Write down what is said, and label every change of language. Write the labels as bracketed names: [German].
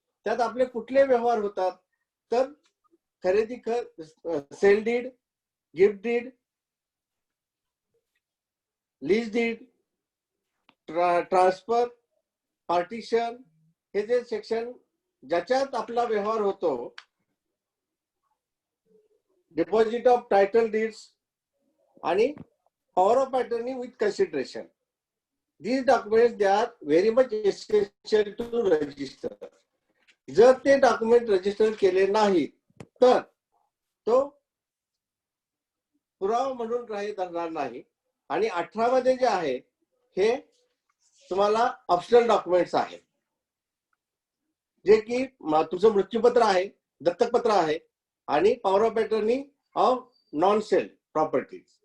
[Marathi] त्यात आपले कुठले व्यवहार होतात तर खरेदी, sale deed, gift did, lease did, transfer, partition, हे जे सेक्शन ज्याच्यात आपला व्यवहार होतो, डिपॉझिट ऑफ टायटल डीड्स आणि power of attorney with consideration. [English] These documents they are very much essential to register. [Marathi] जर ते डॉक्युमेंट रजिस्टर केले नाही तर तो पुरावा म्हणून ग्राह्य धरणार नाही. आणि 18 मध्ये जे आहे हे तुम्हाला ऑप्शनल डॉक्युमेंट्स आहेत, जे की तुमचं मृत्यूपत्र आहे, दत्तकपत्र आहे आणि power of attorney of non sale properties.